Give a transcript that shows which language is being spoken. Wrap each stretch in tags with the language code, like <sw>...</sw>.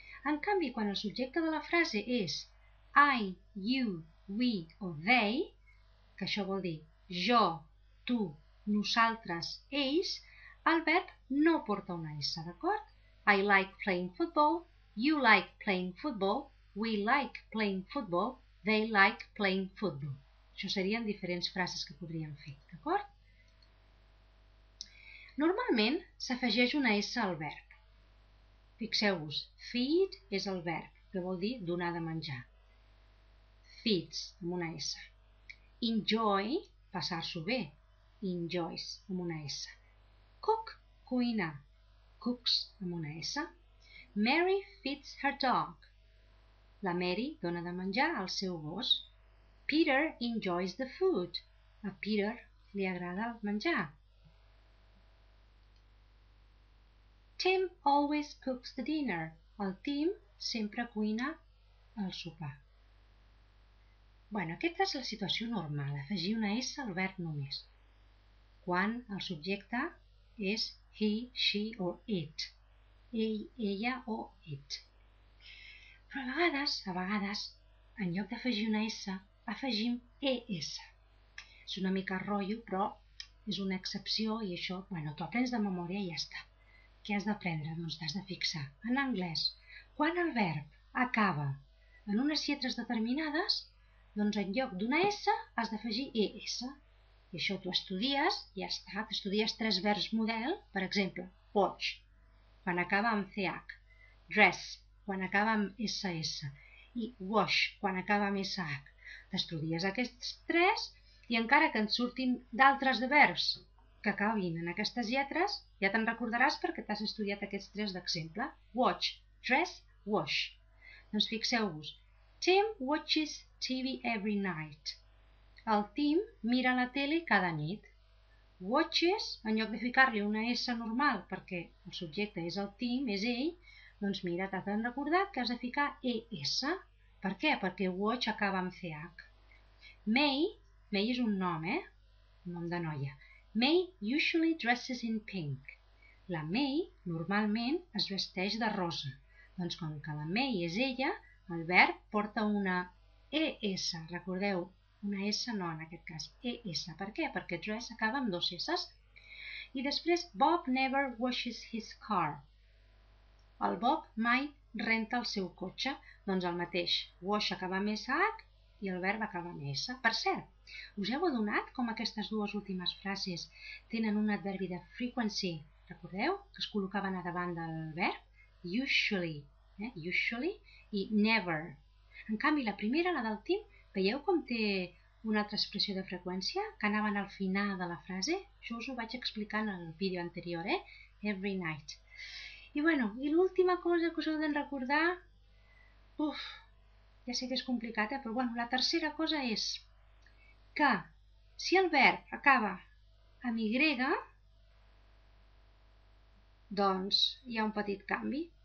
<ca>En canvi, quan el subjecte de la frase és I, you, we o they, que això vol dir jo, tu, nosaltres, ells, el verb no porta una S, d'acord?</ca> <en>I like playing football, you like playing football, we like playing football, they like playing football.</en> <ca>Això serien diferents frases que podríem fer, d'acord? Normalment s'afegeix una S al verb. Fixeu-vos, feed és el verb, que vol dir donar de menjar. Feeds, amb una S. Enjoy, passar-s'ho bé. Enjoys, amb una S. Cook, cuinar. Cooks, amb una S.</ca> <en>Mary feeds her dog.</en> <ca>La Mary dona de menjar al seu gos.</ca> <en>Peter enjoys the food.</en> <ca>A Peter li agrada el menjar.</ca> <en>Tim always cooks the dinner.</en> <ca>El Tim sempre cuina el sopar. Aquesta és la situació normal, afegir una S al verb només. Quan el subjecte és he, she o it. ell, ella o it. Però a vegades, en lloc d'afegir una S, afegim ES. És una mica rotllo, però és una excepció i això, t'ho aprens de memòria i ja està. Què has d'aprendre? Doncs t'has de fixar. En anglès, quan el verb acaba en unes lletres determinades, doncs en lloc d'una S has d'afegir ES. I això t'ho estudies i ja està. T'estudies 3 verbs model, per exemple, watch, quan acaba amb CH, dress, quan acaba amb SS, i wash, quan acaba amb SH. T'estudies aquests 3 i encara que en surtin d'altres de verbs que acabin en aquestes lletres, ja te'n recordaràs perquè t'has estudiat aquests 3 d'exemple. Watch, dress, wash. Doncs fixeu-vos.</ca> <en>Tim watches TV every night.</en> <ca>El Tim mira la tele cada nit. Watches, en lloc de ficar-li una S normal perquè el subjecte és el Tim, és ell, doncs mira, t'has de recordar que has de ficar ES. Per què? Perquè watch acaba amb CH. May és un nom, un nom de noia.</ca> <en>May usually dresses in pink.</en> <ca>La May normalment es vesteix de rosa. Doncs com que la May és ella, el verb porta una ES. Recordeu, una S no en aquest cas, ES. Per què? Perquè dress acaba amb 2 S. I després,</ca> <en>Bob never washes his car.</en> <ca>El Bob mai renta el seu cotxe. Doncs el mateix. Wash acaba amb SH i el verb acaba amb S. Per cert, us heu adonat com aquestes dues últimes frases tenen un adverbi de frequency? Recordeu que es col·locaven a davant del verb?</ca> <en>Usually, usually i never.</en> <ca>En canvi, la primera, la del Tim, veieu com té una altra expressió de freqüència que anaven al final de la frase? Això us ho vaig explicar en el vídeo anterior, Every night. I l'última cosa que us heu de recordar, ja sé que és complicat, però la tercera cosa és que si el verb acaba amb Y, doncs hi ha un petit canvi.</ca>